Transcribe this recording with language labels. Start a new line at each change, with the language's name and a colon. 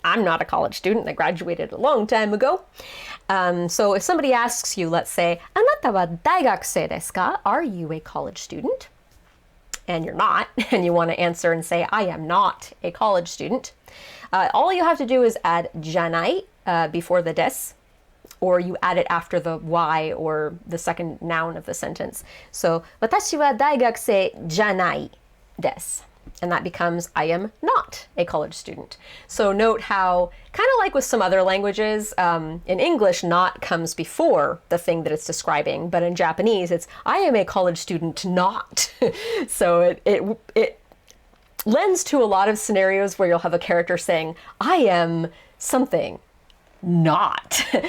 English: I'm not a college student. I graduated a long time ago. So if somebody asks you, let's say,
Japanese: あなたは大学生ですか?
English: Are you a college student? And you're not, and you want to answer and say, I am not a college student. All you have to do is add janai before the des, or you add it after the y or the second noun of the sentence.
Japanese: So, 私は大学生じゃないです.
English: And that becomes, I am not a college student. So note how, kind of like with some other languages, in English, not comes before the thing that it's describing, but in Japanese, it's, I am a college student not. So it lends to a lot of scenarios where you'll have a character saying, I am something not.